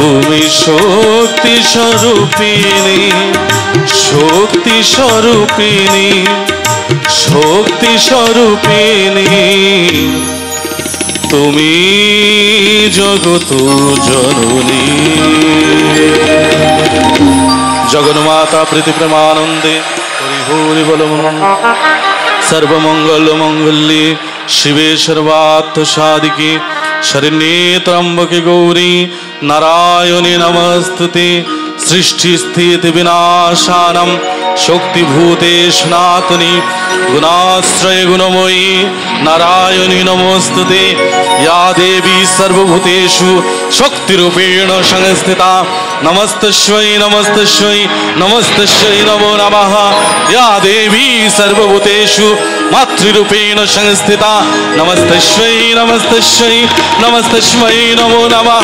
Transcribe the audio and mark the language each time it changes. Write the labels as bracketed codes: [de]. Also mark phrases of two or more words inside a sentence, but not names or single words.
[bn] তুমি শক্তি স্বরূপিণী, শক্তি স্বরূপিণী, শক্তি স্বরূপিণী, তুমি জগত জননী। জগন্মাতা প্রীতি প্রেমানন্দে হরি হরি বল। [sa] সর্বমঙ্গল মঙ্গল্যে শিবে সর্বার্থ সাধিকে শরণ্যে ত্র্যম্বকে গৌরী নারায়ণী নমস্তুতে। সৃষ্টি স্থিতি বিনাশানম শক্তিভূতে সনাতনী গুণাশ্রয় গুণময়ী নারায়ণী নমস্তুতে। या देवी सर्वभूतेषु शक्तिरूपेण संस्थिता नमस्तस्यै नमस्तस्यै नमस्तस्यै नमो नमः। या देवी सर्वभूतेषु मातृरूपेण संस्थिता नमस्तस्यै नमस्तस्यै नमस्तस्मै नमो नमः।